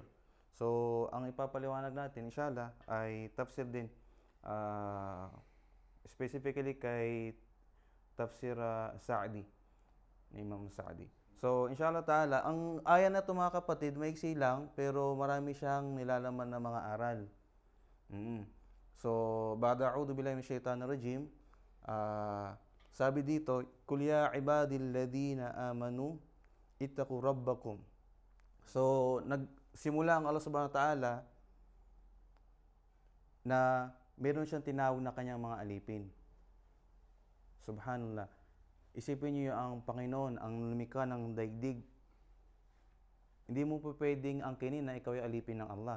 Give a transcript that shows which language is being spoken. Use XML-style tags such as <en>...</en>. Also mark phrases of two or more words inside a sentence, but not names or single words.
<tl>So, ang ipapaliwanag natin inshallah ay tafsir din, specifically kay tafsir Sa'di ni Imam Sa'di. So,</tl> <ar>إن شاء الله تعالى,</ar> <tl>ang aya na ito mga kapatid, maiksi lang, pero marami siyang nilalaman na mga aral. So,</tl> <ar>بعد أعوذ بالله من الشيطان الرجيم,</ar> <tl>sabi dito,</tl> <ar>"قل يا عبادي الذين آمنوا اتقوا ربكم."</ar> <tl>So, nagsimula ang Allah</tl> <ar>سبحانه وتعالى</ar> <tl>na meron siyang tinawag na kanyang mga alipin. Subhanallah. Isipin niyo ang Panginoon, ang lumikha ng daigdig. Hindi mo pa pwedeng angkinin na ikaw ay alipin ng Allah.</tl>